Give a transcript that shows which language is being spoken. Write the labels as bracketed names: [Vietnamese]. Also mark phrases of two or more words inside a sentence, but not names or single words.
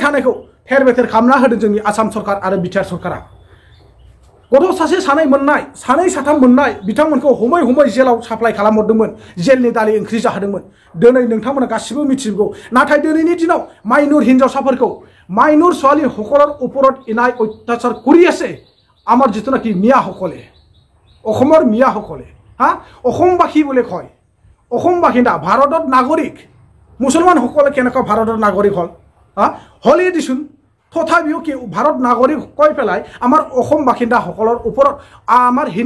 [Bodo] थानायखौ थेर बेथेर खालामना होदों जोंनि आसाम सरकार आरो बिटिआर सरकारा गथ' सासे सानै मोननाय सानै साथाम मोननाय बिथांमोनखौ हमै हमै जेलाव साप्लाइ खालामहरदोंमोन जेलनि दालि ओंख्रि जाहोदोंमोन दिनै नोंथांमोना गासिबो मिथिगौ नाथाय दिनैनि दिनाव माइनर हिनजावसाफोरखौ [Assamese] माइनर ছোৱালী সকলৰ ওপৰত ইনাই অত্যাচাৰ কৰি আছে আমাৰ যিটোনাকি মিয়াসকলে অসমৰ মিয়াসকলে হা অসমবাসী বুলি কয় অসম বাসিন্দা ভাৰতৰ নাগৰিক মুছলমানসকলে কেনেকুৱা ভাৰতৰ নাগৰিক হল হা হলে দিছোন তথাপিও কি ভাৰত নাগৰিক কৈ পেলাই আমাৰ অসম বাসিন্দাসকলৰ ওপৰত আমাৰ